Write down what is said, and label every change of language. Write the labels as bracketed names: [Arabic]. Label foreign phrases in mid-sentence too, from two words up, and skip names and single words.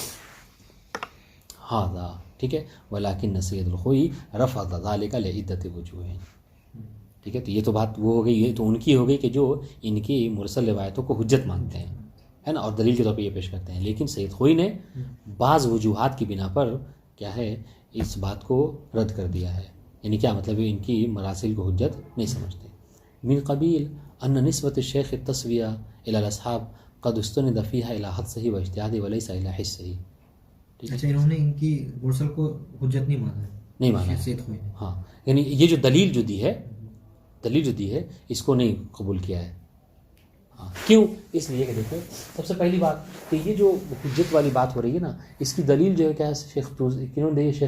[Urdu] ہاں ٹھیک ہے، [Arabic] ولیکن سید الخوئی رفع ذلک لعدۃ وجوہ، [Urdu] ٹھیک ہے، تو یہ تو بات وہ ہو گئی، یہ تو ان کی ہو گئی کہ جو ان کی مرسل روایتوں کو حجت مانتے ہیں، ہے نا، اور دلیل کے طور پہ یہ پیش کرتے ہیں، لیکن سید خوئی نے بعض وجوہات کی بنا پر کیا ہے اس بات کو رد کر دیا ہے، یعنی کیا مطلب ہے ان کی مراسل کو حجت نہیں سمجھتے۔ [Arabic] من قبیل ان نسبت الشیخ التسویہ الی الاصحاب قد استند فیها الی حدسہ و اجتہادہ ولیس الی حسہ۔ [Urdu] اچھا، انہوں نے ان کی مرسل کو حجت نہیں مانا ہے، نہیں مانا ہے، سید خوئی نے، ہاں، یعنی یہ جو دلیل جو دی ہے اس کو نہیں قبول کیا ہے۔ ہاں کیوں؟ اس لیے کہ دیکھو سب سے پہلی بات کہ یہ جو حجت والی بات ہو رہی ہے نا، اس کی دلیل جو ہے کیا ہے شیخ توسی، کنہوں نے دی ہے؟